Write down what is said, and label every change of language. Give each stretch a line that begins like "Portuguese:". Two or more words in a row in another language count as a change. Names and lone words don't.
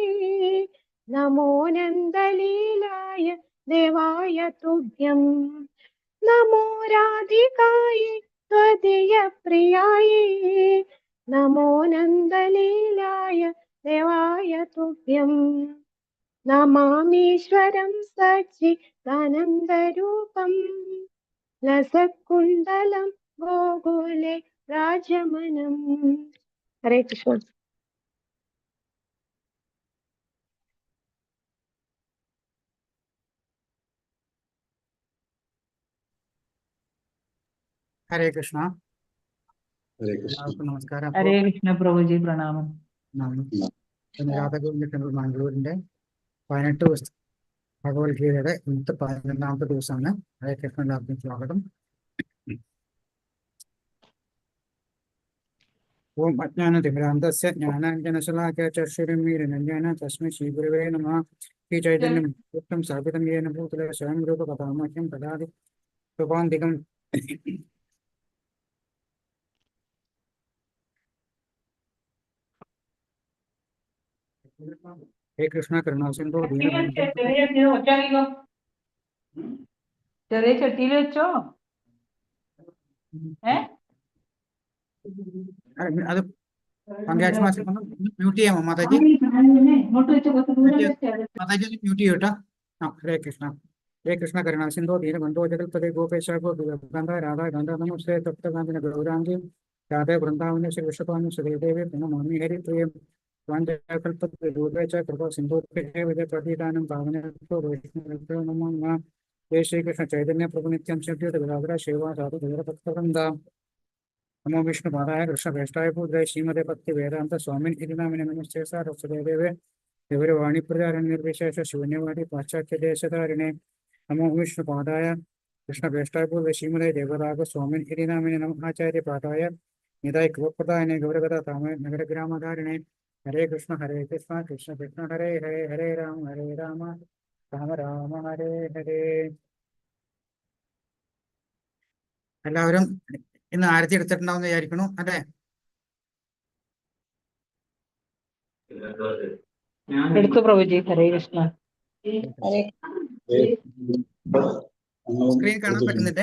Sanskrit: नमो नन्दलीलाय देवाय तुभ्यं नमो राधिकायै त्वदीयप्रियायै नमो नन्दलीलाय देवाय तुभ्यं नमामीश्वरं सच्चिदानन्दरूपं लसत्कुण्डलं गोकुले राजमनम् हरे कृष्ण हरे कृष्णा हरे कृष्ण
Hindi: नमस्कार
Sanskrit: हरे कृष्ण
Hindi: प्रभु जी प्रणाम
Malayalam: രാധാഗോവിന്ദ ടെമ്പിൾ മാംഗ്ലൂരിന്റെ 18 ദിവസത്തെ ഭഗവത്ഗീതയുടെ ഇന്നത്തെ 11ാമത്തെ ദിവസമാണ്.
Sanskrit: ഹരേ കൃഷ്ണ,
Malayalam: എല്ലാവർക്കും സ്വാഗതം.
Sanskrit: ഓം അജ്ഞാനതിമിരാന്തസ്യ ജ്ഞാനാഞ്ജനശലാകയ ചക്ഷുരുന്മീലനഞ്ജന തസ്മൈ ശ്രീഗുരവേ നമഃ. ഈ ചൈതന്യം സ്ഥാപിതം യേന ഭൂതലേ സ്വയം രൂപ കഥാമഹ്യം ദദാതി കൃപാന്തികം. हे कृष्ण करुणा सिंधु
Malayalam: ചെറിയ ചട്ടിയിൽ വെച്ചോ. അത് മ്യൂട്ട് ചെയ്യാമോ മാതാജി? മാതാജി മ്യൂട്ട് ചെയ്യൂട്ടോ.
Sanskrit: ഹരേ കൃഷ്ണ. ഹരേ കൃഷ്ണ കരുണ സിന്ധു ദീനബന്ധോ ജഗൽപതി ഗോപേശ ഗോപികാന്ത രാധാ ഗാന്ധ നമസ്തേ തപ്തകാന്തിന ഗൗരാംഗി രാധേ വൃന്ദാവന ശ്രീ വിശ്വപാനി ശ്രീദേവി പ്രണമാമി ഹരി പ്രിയം ൂപേ കൃപ സിന്ധു പ്രതീതാനം പാവനോ വൈഷ്ണവോ നമോ നമഃ. जय श्री कृष्ण चैतन्य प्रभु नित्यं श्रीवासरा शिवा साधु भक्तवृंदा. नमो विष्णु पादाय कृष्ण प्रेष्ठाय पूज्याय श्रीमते भक्ति वेदांत स्वामिन् इति नामिने नमस्ते सारस्वते देवे देववाणी प्रचारण निर्विशेष शून्यवादी पाश्चात्य देशधारिणे. नमो विष्णु पादाय कृष्ण प्रेष्ठाय पूज्याय श्रीमते देवराग स्वामिन् इति नामिने नमः. आचार्य पादाय निदाय कृपप्रदायने गौरगदा तामय नगर ग्रामधारिणे. हरे कृष्ण कृष्ण कृष्ण हरे हरे हरे राम राम राम हरे हरे.
Malayalam: എല്ലാവരും ഇന്ന് ആരത്തി എടുത്തിട്ടുണ്ടാവും വിചാരിക്കണു അല്ലേ? എടുത്തു പ്രഭുജി.
Sanskrit: ഹരേ കൃഷ്ണ.
Malayalam: സ്ക്രീൻ കാണാൻ പറ്റുന്നില്ലേ?